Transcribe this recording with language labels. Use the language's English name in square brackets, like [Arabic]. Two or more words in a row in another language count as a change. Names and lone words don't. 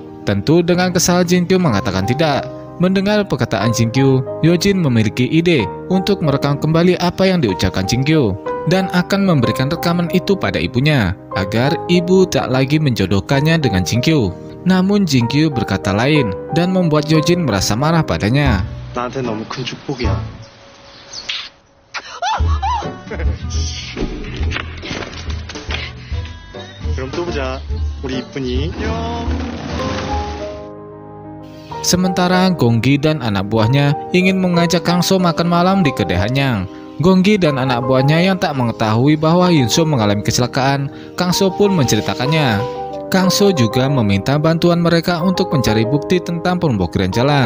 [Indonesian] Tentu dengan kesal Jinkyu mengatakan tidak. Mendengar perkataan Jinkyu, Yojin memiliki ide untuk merekam kembali apa yang diucapkan Jinkyu dan akan memberikan rekaman itu pada ibunya agar ibu tak lagi menjodohkannya dengan Jinkyu. Namun Jinkyu berkata lain dan membuat Yojin merasa marah padanya. [Korean] 나한테 너무 큰 축복이야. 그럼 또 보자. 우리 이쁜이. [Indonesian] Sementara Gonggi dan anak buahnya ingin mengajak Kangso makan malam di kedai Hanyang. Gonggi dan anak buahnya yang tak mengetahui bahwa Yunso mengalami kecelakaan, Kangso pun menceritakannya. Kangso juga meminta bantuan mereka untuk mencari bukti tentang pemblokiran jalan.